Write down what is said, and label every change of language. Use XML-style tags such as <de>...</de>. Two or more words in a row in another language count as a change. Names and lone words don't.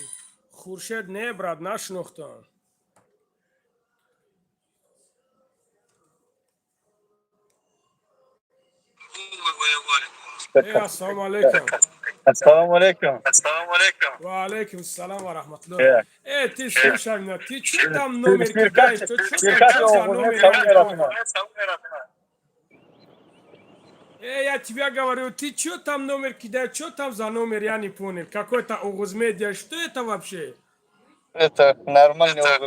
<tg>Хуршед не, брат, нашинохтам.</tg> <uz>Ассалому алейкум. Assalomu alaykum.</uz> <ar>وعليكم السلام ورحمة الله.</ar> <ru>Ты слушай меня, ты что там номер кидаешь? Ты что за номер, я не понял. Я тебя говорю, ты что там номер кидаешь? Что там за номер, я не понял. Какой-то Огузмедиа, что это вообще? Это нормальный опыт.</ru>